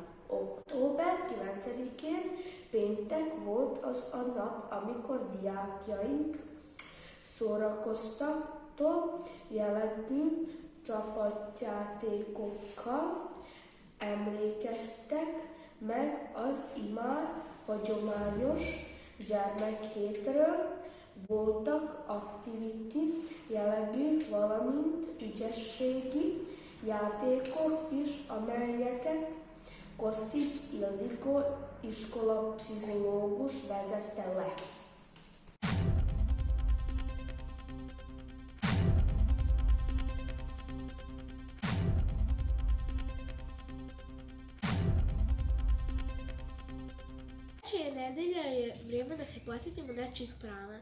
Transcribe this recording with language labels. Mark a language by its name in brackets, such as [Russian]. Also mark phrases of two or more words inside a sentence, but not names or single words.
[Hungarian] Október 9-én péntek volt az a nap, amikor diákjaink szórakoztató jellegű csapatjátékokkal emlékeztek meg az immár hagyományos gyermekhétről. Voltak aktiviti jellegű, valamint ügyességi játékok is, amelyeket Kostics Ildikó iskolapszichológus vezette le. [Serbian] Dečja nedelja je vrijeme da se podsjetimo dečjih prava.